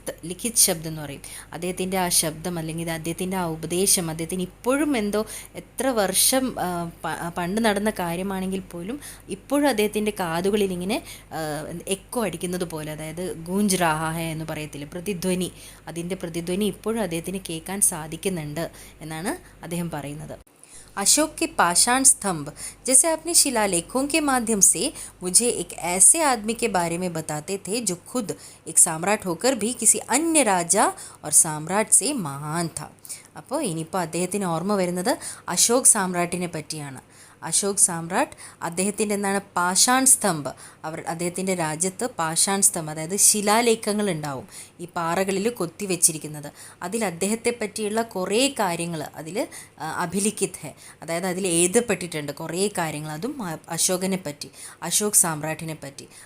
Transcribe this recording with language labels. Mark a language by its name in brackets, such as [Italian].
[Malayalam] ലിഖിത് ശബ്ദം എന്ന് പറയും, അദ്ദേഹത്തിൻ്റെ ആ ശബ്ദം അല്ലെങ്കിൽ അദ്ദേഹത്തിൻ്റെ ആ ഉപദേശം അദ്ദേഹത്തിന് ഇപ്പോഴും എത്ര വർഷം പണ്ട് നടന്ന കാര്യമാണെങ്കിൽ പോലും ഇപ്പോഴും അദ്ദേഹത്തിൻ്റെ കാതുകളിൽ ഇങ്ങനെ എക്കോ അടിക്കുന്നത് പോലെ, അതായത് [Hindi] ഗൂഞ്ച് റാഹ ഹെ [Malayalam] എന്ന് പറയത്തില്ല, പ്രതിധ്വനി, അതിൻ്റെ പ്രതിധ്വനി ഇപ്പോഴും അദ്ദേഹത്തിന് കേൾക്കാൻ സാധിക്കുന്നുണ്ട് എന്നാണ് അദ്ദേഹം പറയുന്നത്. [Hindi] अशोक के पाषाण स्तंभ जैसे अपने शिलालेखों के माध्यम से मुझे एक ऐसे आदमी के बारे में बताते थे जो खुद एक सम्राट होकर भी किसी अन्य राजा और सम्राट से महान था. [Malayalam] അപ്പോൾ ഇനിയിപ്പോൾ അദ്ദേഹത്തിന് ഓർമ്മ വരുന്നത് അശോക് സാമ്രാട്ടിനെ പറ്റിയാണ്. അശോക് സാമ്രാട്ട് അദ്ദേഹത്തിൻ്റെ പാഷാൺ സ്തംഭ്, അദ്ദേഹത്തിൻ്റെ രാജ്യത്ത് പാഷാൺ സ്തംഭ്, അതായത് ശിലാലേഖങ്ങൾ ഉണ്ടാവും, ഈ പാറകളിൽ കൊത്തിവെച്ചിരിക്കുന്നത്. അതിൽ അദ്ദേഹത്തെ പറ്റിയുള്ള കുറേ കാര്യങ്ങൾ അതിൽ അഭിലിഖിത് ഹെ, അതായത് അതിൽ എഴുതപ്പെട്ടിട്ടുണ്ട് കുറേ കാര്യങ്ങൾ, അതും അശോകനെ പറ്റി, അശോക് സാമ്രാട്ടിനെ പറ്റി.